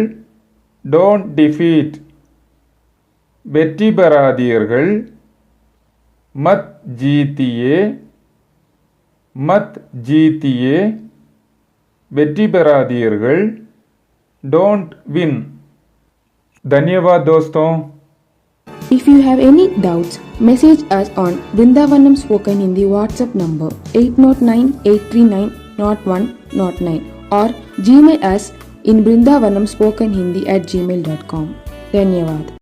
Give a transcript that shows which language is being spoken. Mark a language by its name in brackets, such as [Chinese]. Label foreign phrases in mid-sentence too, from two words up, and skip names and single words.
[English] don't defeat [Tamil] வெற்றி பெறாதீர்கள். [Hindi] मत जीतिए मत जीतिए [Tamil] வெற்றி பெறாதீர்கள். [English] don't win. [Hindi] धन्यवाद दोस्तों. [English] If you have any doubts, message us on Vrindavanam Spoken Hindi WhatsApp number 809-839-0109 or Gmail us in vrindavanamspokenhindi@gmail.com. [Hindi] धन्यवाद.